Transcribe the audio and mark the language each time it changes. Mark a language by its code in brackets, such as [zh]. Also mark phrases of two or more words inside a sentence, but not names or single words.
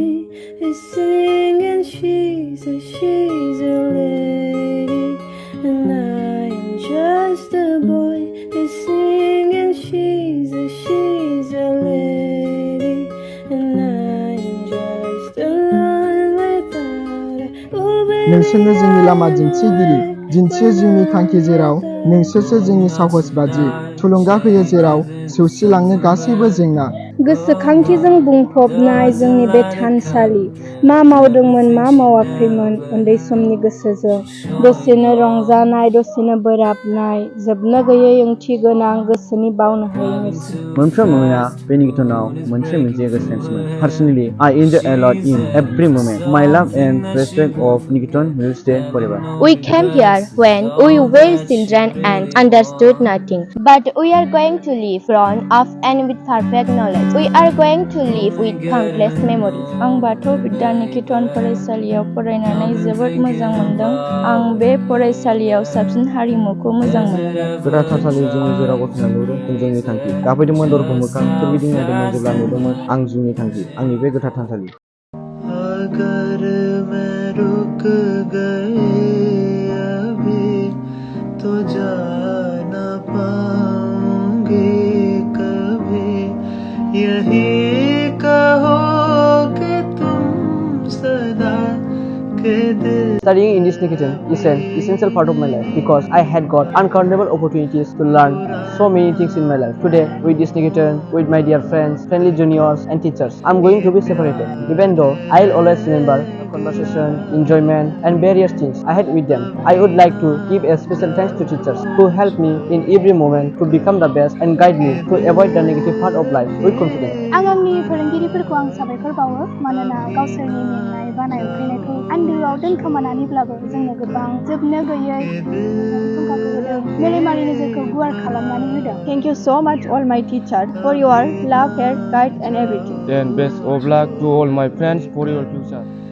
[en] Is singing, she's a lady, and I am just a boy. Is singing, she's a lady, and I am just alone without her. [brx] नोंसोरनो जोंनि लामा दिन्थिगिरि दिन्थियो जोंनि थांखि जेराव नोंसोरसो जोंनि साहस बादि थुलुंगा होयो जेराव सौसिलांनो गासैबो जेंना। गोसोखांथिजों बुंफबनाय जोंनि बे थानसालि मा मावदोंमोन मा मावाखैमोन उन्दै समनि गोसोजों दसेनो रंजानाय दसेनो बोराबनाय जोबनो गैयै ओंथि गोनां गोसोनि बावनो हायै नेरसोन। मोनफ्रोम मोमेन्टआ बे निकेतनाव मोनसे गोसोखांथिमोन। [en] Personally, I enjoy a lot in every moment. My love and respect of Niketan will stay forever. We came here when we were children and understood nothing. But we are going to live grown up and with perfect knowledge. We are going to live with countless memories. [brx] आं बाथौ विद्या निकेतन फरायसालियाव फरायनानै जोबोद मोजां मोनदों। आं बे फरायसालियाव साबसिन हारिमुखौ मोजां मोनो। गोथार थानसालि जोंनि जेराव गसंना नुदों जों जोंनि थांखि। गाबफैदोंमोन दरखौ मोखां सोरगिदिं नायदोंमोन जेब्ला नुदोंमोन आं जिउनि थांखि आंनि बे गोथार थानसालि। [hi] अगर मैं रुक गई अभी तो जा ना पाऊंगी कभी। यही कहो कि तुम सदा के दिल [en] Studying in this Niketan is an essential part of my life because I had got uncountable opportunities to learn so many things in my life. Today, with this Niketan, with my dear friends, friendly juniors and teachers, I'm going to be separated. Even though I'll always remember conversation, enjoyment, and various things I had with them. I would like to give a special thanks to teachers who helped me in every moment to become the best and guide me to avoid the negative part of life with confidence. [brx] आं आंनि फोरोंगिरिफोरखौ आं साबायखर बावो मानोना गावसोरनि मेंनाय बानाय उखैनायखौ आन्दोआव दोनखोमानानैब्लाबो जोंनो गोबां जोबनो गैयै फुंखाखौ होदों मेलेमारि नोजोरखौ गुवार खालामनानै होदों. [en] Thank you so much all my teachers for your love, care, guide and everything. Then best of luck to all my friends for your future.